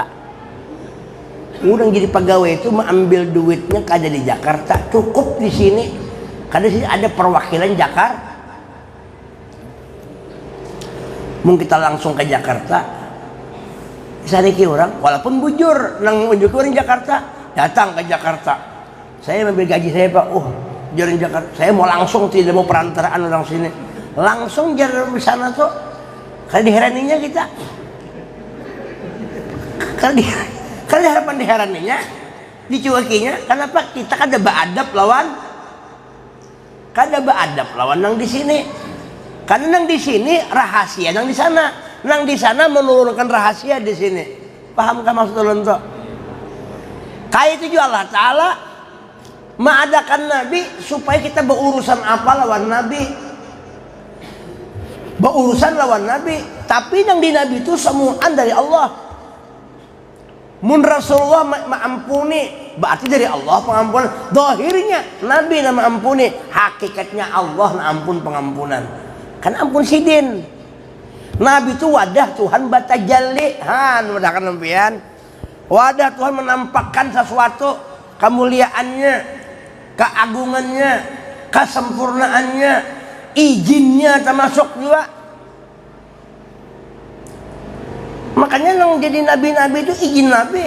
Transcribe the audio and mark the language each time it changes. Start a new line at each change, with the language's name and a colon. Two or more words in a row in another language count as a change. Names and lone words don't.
Banjar: Udah jadi pegawai itu mengambil duitnya kada di Jakarta, cukup di sini. Kada sih ada perwakilan Jakarta. Mungkin kita langsung ke Jakarta. Sariki orang, walaupun bujur nang unjuk orang Jakarta, datang ke Jakarta.
Indonesian: Saya ambil gaji saya Pak. Jalan Jakarta, saya mau langsung, tidak mau perantaraan orang sini, langsung jalan di sana tuh.
Banjar: Kalau diheraninya kita, kalau harapan diheraninya, dicuekinya, kenapa kita kada beadab lawan nang di sini, karena nang di sini rahasia, nang di sana menurunkan rahasia di sini. Pahamkah maksud ulun tuh? Kayak itu juga Allah Ta'ala mengadakan Nabi supaya kita berurusan apa lawan Nabi, berurusan lawan Nabi.
Indonesian: Tapi yang di Nabi itu semuaan dari Allah.
Banjar: Mun Rasulullah mengampuni berarti dari Allah pengampunan. Zahirnya Nabi na mengampuni, hakikatnya Allah na ampun pengampunan. Kan ampun sidin. Nabi itu wadah Tuhan batajalli, wadah kan lempian.
Indonesian: Wadah Tuhan menampakkan sesuatu kemuliaannya, keagungannya, kesempurnaannya, izinnya termasuk juga. Makanya yang jadi nabi-nabi itu izin Nabi.